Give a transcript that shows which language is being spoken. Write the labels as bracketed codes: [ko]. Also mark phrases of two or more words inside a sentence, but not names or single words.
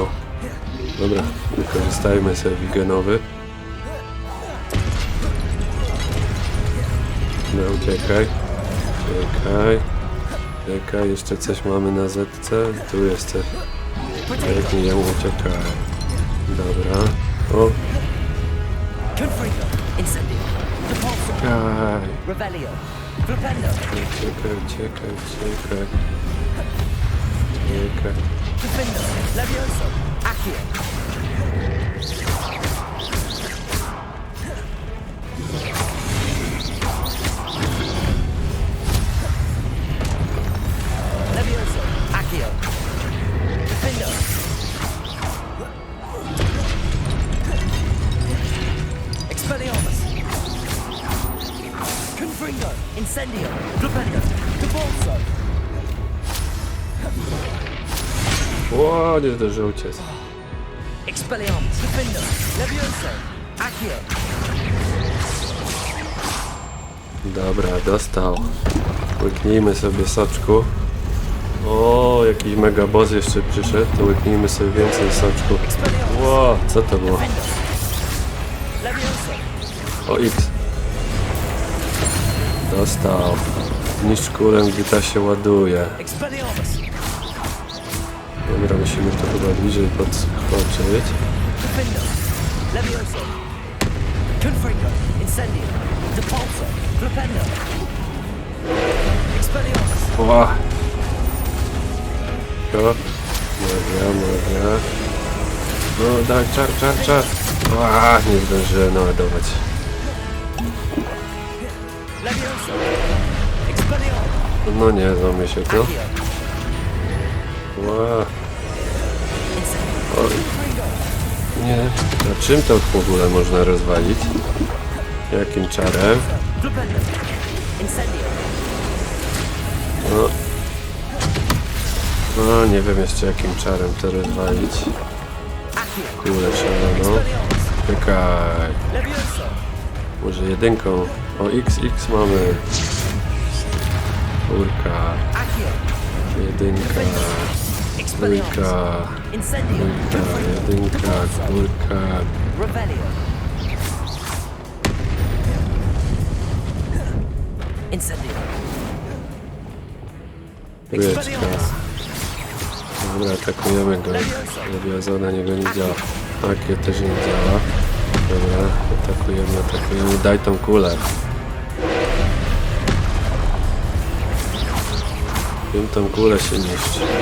[pl] Dobra, wykorzystajmy sobie wigenowy. No, uciekaj. Czekaj, jeszcze coś mamy na zetce. Tu jest coś. Pięknie ją uciekaj. Dobra. O, Confringo. Incendio. Repulso. czekaj. Revelio. Flipendo. Uciekaj. Defendo. Levioso. Accio. Levioso. Accio. Defendo. Expelliarmus. Confringo. Incendio. Flipendo. Repulso. Ło, nie zdążył uciec. Expelliarmus. Defendo. Levioso. Accio. Dobra, dostał. Łyknijmy sobie soczku. O, jakiś mega boss jeszcze przyszedł. To łyknijmy sobie więcej soczku. Ło, co to było? Defendo. Levioso. O, X. Dostał. Niszcz kulę, gdy ta się ładuje. Expelliarmus. Dobra, musimy to chyba bliżej podskoczyć. Defendo. Levioso. Confringo. Incendio. Repulso. Flipendo. Expelliarmus. Ła! Dobra. No daj, czar. Ła, nie zdążyłem naładować. Levioso. Expelliarmus. No nie, złamie się to. Accio. Ła, Incendio. o, Confringo. nie. A czym to w ogóle można rozwalić? Jakim czarem? Flipendo. Incendio. No, nie wiem jeszcze jakim czarem to rozwalić. Accio. Kule szaloną. Expelliarmus. Czekaj. Levioso. Może jedynką. O, XX mamy. Czwórka. Accio. Jedynka. Expelliarmus. Trójka. Incendio. Jedynka. Czwórka. Revelio. Incendio. Wieczka. Dobra, atakujemy go. Lewioza na niego nie działa. Takie też nie działa. Dobra, atakujemy. Daj tą kulę. Tym tą kulę się niszczy.